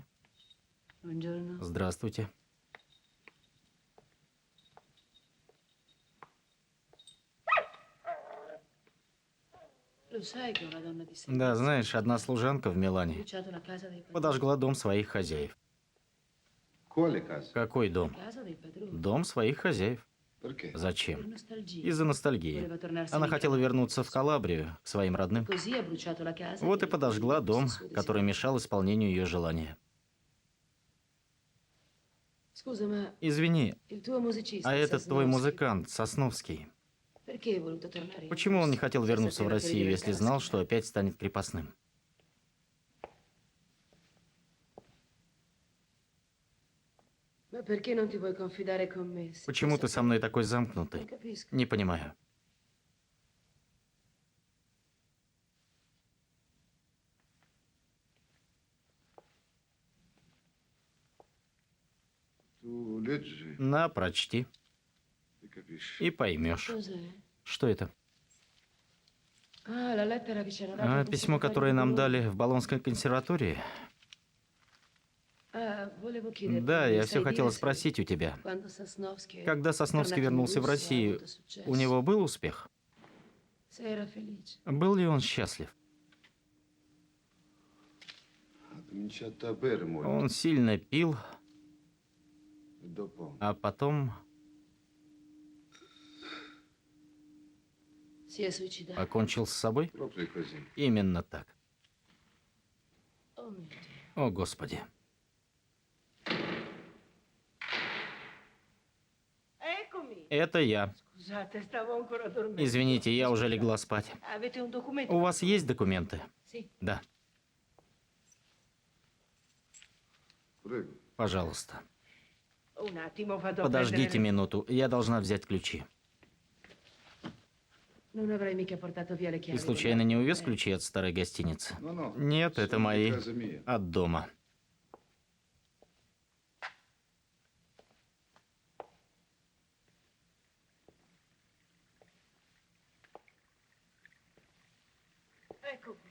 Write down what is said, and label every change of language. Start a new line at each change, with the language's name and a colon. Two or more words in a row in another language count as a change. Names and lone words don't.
Italian: Buongiorno.
Russian: Здравствуйте.
Italian: Lo sai che una donna di
Russian: Да, знаешь, одна служанка в Милане
Italian: bruciato la casa dei padroni.
Russian: подожгла дом своих хозяев.
Italian: Quale casa?
Russian: Какой дом?
Italian: Casa dei padroni.
Russian: Дом своих хозяев.
Italian: Perché? Per
Russian: Зачем?
Italian: nostalgia.
Russian: Из-за ностальгии.
Italian: Voleva tornarsene
Russian: Она
Italian: in
Russian: хотела
Italian: casa.
Russian: вернуться в Калабрию, к своим родным.
Italian: Così ha bruciato la casa.
Russian: Вот и
Italian: per
Russian: подожгла
Italian: impedire
Russian: дом,
Italian: questo suo
Russian: который
Italian: desiderio.
Russian: мешал исполнению ее желания.
Italian: Scusa, ma
Russian: Извини,
Italian: il tuo musicista
Russian: а этот твой
Italian: Sosnovsky,
Russian: музыкант, Сосновский,
Italian: perché è voluto tornare in
Russian: почему он не
Italian: Russia?
Russian: хотел
Italian: Se
Russian: вернуться в
Italian: sapeva che
Russian: Россию, если
Italian: diventerà
Russian: знал,
Italian: schiavo.
Russian: что опять станет крепостным?
Italian: Ma perché non ti vuoi confidare con me? Se
Russian: Почему
Italian: tu
Russian: ты со
Italian: sapevi-
Russian: мной такой
Italian: Non
Russian: замкнутый?
Italian: capisco.
Russian: Не понимаю.
Italian: Tu leggi
Russian: На, прочти
Italian: e capisci.
Russian: и поймешь.
Italian: Cos'è?
Russian: Что это?
Italian: Ah, la lettera che ci hanno dato al
Russian: Письмо,
Italian: conservatorio
Russian: которое
Italian: di
Russian: нам
Italian: Bologna.
Russian: дали в Болонской консерватории.
Italian: Ah, volevo chiederti,
Russian: Да, я
Italian: sai
Russian: все
Italian: dire
Russian: хотела
Italian: se
Russian: спросить у тебя.
Italian: quando Sosnovsky è
Russian: Когда Сосновский
Italian: tornato in
Russian: вернулся в
Italian: Russia, ha
Russian: Россию,
Italian: avuto successo?
Russian: у него был успех?
Italian: Se era felice.
Russian: Был ли он счастлив?
Italian: Ha cominciato a bere molto.
Russian: Он сильно пил,
Italian: E dopo
Russian: а потом
Italian: Si è suicidato.
Russian: покончил с собой?
Italian: proprio così.
Russian: Именно так.
Italian: Oh mio Dio.
Russian: О, Господи.
Italian: Eccomi.
Russian: Это я.
Italian: Scusate, stavo ancora dormendo.
Russian: Извините, я уже легла спать.
Italian: Avete un documento?
Russian: У вас есть документы?
Italian: Sì.
Russian: Да,
Italian: Prego.
Russian: пожалуйста.
Italian: Un attimo, vado a
Russian: Подождите
Italian: prendere-
Russian: минуту, я должна взять ключи.
Italian: Non avrei mica portato via le
Russian: Ты
Italian: chiavi.
Russian: случайно не увез ключи от старой гостиницы?
Italian: No, no.
Russian: Нет, это
Italian: sono di
Russian: мои.
Italian: casa mia.
Russian: От дома.
Italian: Ecco qua,